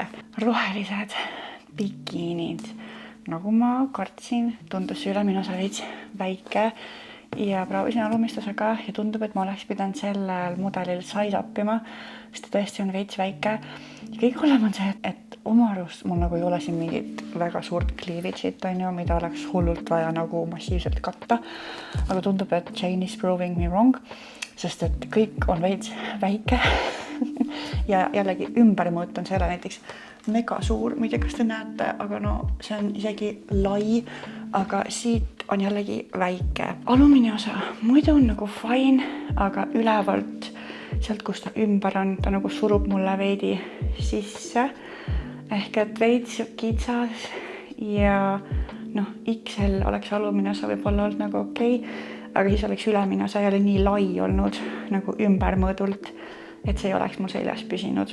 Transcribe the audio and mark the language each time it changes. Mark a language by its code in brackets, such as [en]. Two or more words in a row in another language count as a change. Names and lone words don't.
[et] Rohelised bikiinid, nagu ma kartsin, tundus see ülemine osa veits väike ja proovisin alumist osa ka ja tundub, et ma oleks pidanud sellel mudelil size-upima, sest ta tõesti on veits väike. Ja kõik hullem on see, et oma arust mul nagu ei ole siin mingit väga suurt cleavage'it, mida oleks hullult vaja nagu massiivselt katta. Aga tundub, et [en] Jane is proving me wrong, [et] sest et kõik on veits väike. Ja jällegi ümbermõõt on selle näiteks mega suur, ma ei tea, kas te näete, aga see on isegi lai, aga siit on jällegi väike. Alumine osa muidu on nagu fine, aga ülevalt sealt, kus ta ümber on, ta nagu surub mulle veidi sisse, ehk et veits kitsas ja XL oleks alumine osa võib-olla olnud nagu okei, aga siis oleks ülemine osa jälle nii lai olnud nagu ümbermõõdult, et see ei oleks mul seljas püsinud.